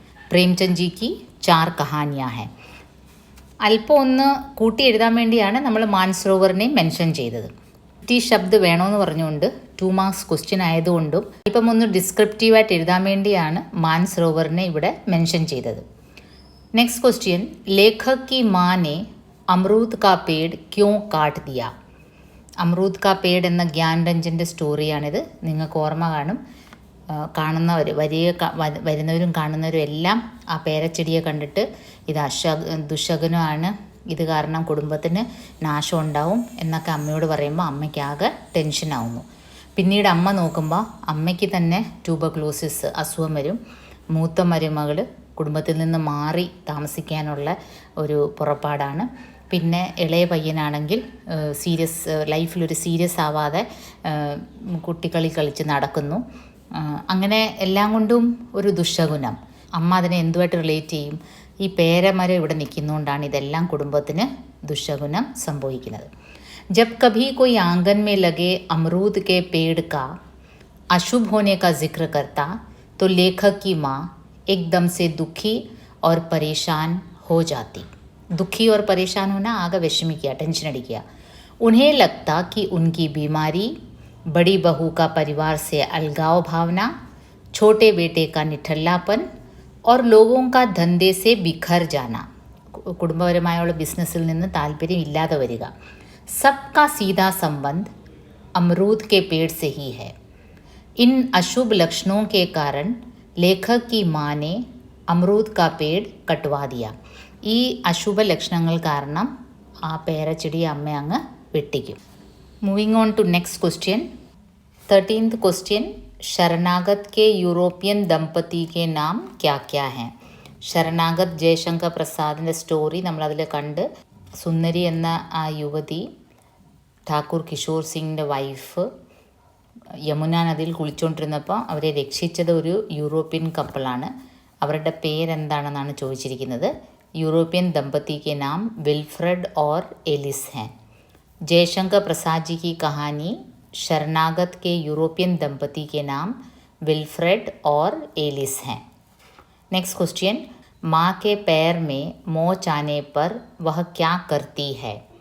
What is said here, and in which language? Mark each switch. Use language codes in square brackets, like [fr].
[hi] Premchand G की 4 കഹാനിയാ ഹെ. [ml] അല്പം ഒന്ന് കൂട്ടി എഴുതാൻ വേണ്ടിയാണ് നമ്മൾ മാൻസരോവറിനെ മെൻഷൻ ചെയ്തത്. ഈ ശബ്ദ് വേണമെന്ന് പറഞ്ഞുകൊണ്ട് 2 മാർക്സ് ക്വസ്റ്റ്യൻ ആയതുകൊണ്ടും ഇപ്പം ഒന്ന് ഡിസ്ക്രിപ്റ്റീവായിട്ട് എഴുതാൻ വേണ്ടിയാണ് മാൻസരോവറിനെ ഇവിടെ മെൻഷൻ ചെയ്തത്. [en] next question, [hi] ലേഖക് की माँ ने अमरूद का पेड़ क्यों काट दिया. [ml] അമറൂദ് കാ പേഡ് എന്ന ഗ്യാൻരഞ്ജൻ്റെ സ്റ്റോറിയാണിത്. നിങ്ങൾക്ക് ഓർമ്മ കാണും. കാണുന്നവർ വരുന്നവരും കാണുന്നവരും എല്ലാം ആ പേരച്ചെടിയെ കണ്ടിട്ട് ഇത് ദുശകുനമാണ്, ഇത് കാരണം കുടുംബത്തിന് നാശം ഉണ്ടാവും എന്നൊക്കെ അമ്മയോട് പറയുമ്പോൾ അമ്മയ്ക്കാകെ ടെൻഷനാവുന്നു. പിന്നീട് അമ്മ നോക്കുമ്പോൾ അമ്മയ്ക്ക് തന്നെ ട്യൂബർക്ലോസിസ് അസുഖം വരും. മൂത്ത മരുമകൾ കുടുംബത്തിൽ നിന്ന് മാറി താമസിക്കാനുള്ള ഒരു പുറപ്പാടാണ്. പിന്നെ ഇളയ പയ്യനാണെങ്കിൽ ലൈഫിലൊരു സീരിയസ് ആവാതെ കുട്ടിക്കളി കളിച്ച് നടക്കുന്നു. അങ്ങനെ എല്ലാം കൊണ്ടും ഒരു ദുശകുനം. അമ്മ അതിനെ എന്തുമായിട്ട് റിലേറ്റ് ചെയ്യും? ഈ പേരമരം ഇവിടെ നിൽക്കുന്നതുകൊണ്ടാണ് ഇതെല്ലാം കുടുംബത്തിന് ദുശകുനം സംഭവിക്കുന്നത്. [hi] जब कभी कोई आंगन में लगे अमरूद के पेड़ का अशुभ होने का जिक्र करता तो लेखक की माँ एकदम से दुखी और परेशान हो जाती. दुखी और परेशान होना, आगे विषमिക്കുക, टेंशन अടിക്കുക. उन्हें लगता कि उनकी बीमारी, बड़ी बहू का परिवार से अलगाव भावना, छोटे बेटे का निठल्लापन और लोगों का धंधे से बिखर जाना, [ml] കുടുംബപരമായുള്ള ബിസിനസ്സിൽ നിന്ന് താല്പര്യം ഇല്ലാതെ വരിക, [hi] सबका सीधा संबंध अमरूद के पेड़ से ही है. इन अशुभ लक्षणों के कारण लेखक की माँ ने अमरूद का पेड़ कटवा दिया. [ml] ഈ അശുഭ ലക്ഷണങ്ങൾ കാരണം ആ പേരച്ചെടി അമ്മ അങ്ങ് വെട്ടിക്കും. [en] Moving on to next question. 13th question, [hi] ശരണാഗത് K European ദമ്പതി K നാം ക്യാ ക്യാ ഹെ. [ml] ശരണാഗത് ജയശങ്കർ പ്രസാദിൻ്റെ സ്റ്റോറി നമ്മളതിൽ കണ്ട്. സുന്ദരി എന്ന ആ യുവതി ഠാക്കൂർ കിഷോർ സിംഗിൻ്റെ വൈഫ് യമുന നദിയിൽ കുളിച്ചുകൊണ്ടിരുന്നപ്പോൾ അവരെ രക്ഷിച്ചത് ഒരു യൂറോപ്യൻ കപ്പിളാണ്. അവരുടെ പേരെന്താണെന്നാണ് ചോദിച്ചിരിക്കുന്നത്. [hi] यूरोपियन दंपति के नाम विल्फ्रेड और एलिस हैं. जयशंकर प्रसाद जी की कहानी शरणागत के यूरोपियन दंपति के नाम विल्फ्रेड और एलिस हैं. नेक्स्ट क्वेश्चन, माँ के पैर में मोच आने पर वह क्या करती है.